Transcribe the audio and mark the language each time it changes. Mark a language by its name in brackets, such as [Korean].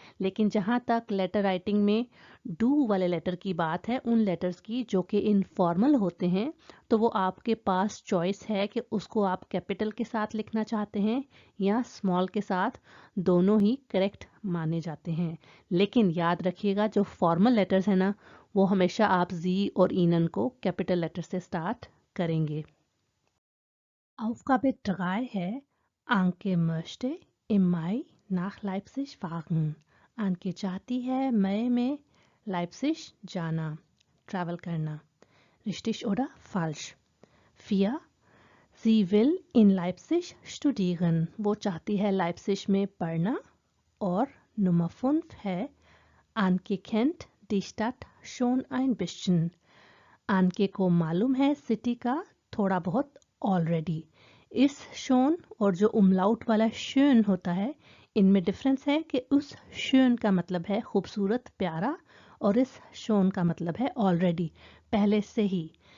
[Hindi] लेकिन जहाँ तक लेटर राइटिंग में डू वाले लेटर की बात है, उन लेटर्स की जो कि इनफॉर्मल होते हैं, तो वो आपके पास चॉइस है कि उसको आप कैपिटल के साथ लिखना चाहते हैं या स्मॉल के साथ। दोनों ही करेक्ट माने जाते हैं। लेकिन याद रखिएगा जो फॉर्मल लेटर्स हैं ना, वो हमेशा आप जी और ईनन को कैपिटल लेटर से स्टार्ट करेंगे। [German] Aufgabe 3 है Anke möchte im Mai nach Leipzig fahren। [Hindi] Anke चाहती है मई में लाइप्सिश जाना, ट्रैवल करना। [German] Richtig oder falsch? 4 Sie will in Leipzig studieren। [Hindi] वो चाहती है लाइप्सिश में पढ़ना। और Nummer 5 है [German] Anke kennt die Stadt schon ein bisschen। [Hindi] Anke को मालूम है सिटी का थोड़ा बहुत ऑलरेडी। इस शोन और जो उमलाउट वाला शोन होता है, इनमें डिफरेंस है कि उस शोन का मतलब है खूबसूरत, प्यारा, और इस शोन का मतलब है ऑलरेडी, पहले से ही।